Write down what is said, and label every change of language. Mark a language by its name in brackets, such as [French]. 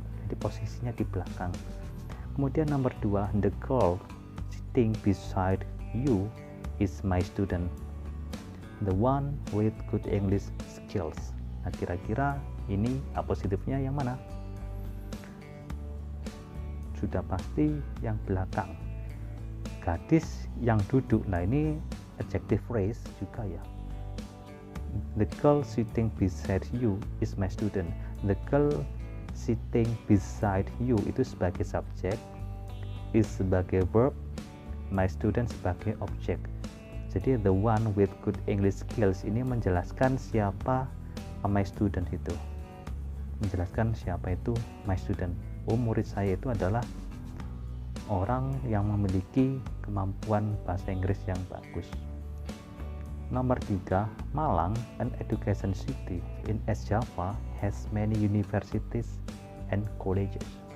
[Indonesian] Jadi posisinya di belakang. Kemudian nomor 2, [English] the girl sitting beside you is my student, the one with good English skills. [Indonesian] Nah, kira-kira ini apositifnya yang mana? sudah pasti yang belakang. Gadis yang duduk, nah ini adjective phrase juga ya. [English] The girl sitting beside you is my student. The girl sitting beside you [Indonesian] itu sebagai subjek, [English] is [Indonesian] sebagai [English] verb, my student [Indonesian] sebagai objek. Jadi [English] the one with good English skills [Indonesian] ini menjelaskan siapa [English] my student [Indonesian] itu. Menjelaskan siapa itu [English] my student. [Indonesian] Murid saya itu adalah orang yang memiliki kemampuan bahasa Inggris yang bagus. Nomor 3, [English] Malang, an education city in East Java, has many universities and colleges.